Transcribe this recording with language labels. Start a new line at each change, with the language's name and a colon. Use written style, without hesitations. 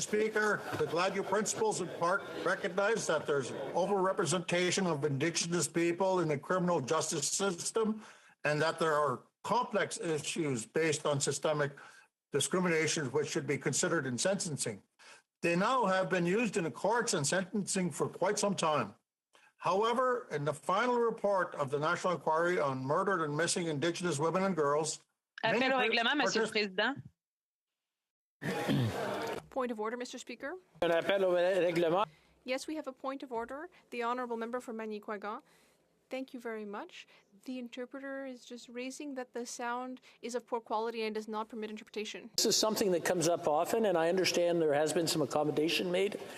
English: Speaker, the Gladue principles in part recognize that there's overrepresentation of Indigenous people in the criminal justice system, and that there are complex issues based on systemic discrimination which should be considered in sentencing. They now have been used in the courts and sentencing for quite some time. However, in the final report of the National Inquiry on Murdered and Missing Indigenous Women and Girls...
French: Appel au règlement, Monsieur le Président.
English: Point of order, Mr. Speaker.
French: Un appel au règlement.
English: Yes, we have a point of order. The Honourable Member for Magny-Quagan. Thank you very much. The interpreter is just raising that the sound is of poor quality and does not permit interpretation. This is something that comes up often, and I understand there has been some accommodation made.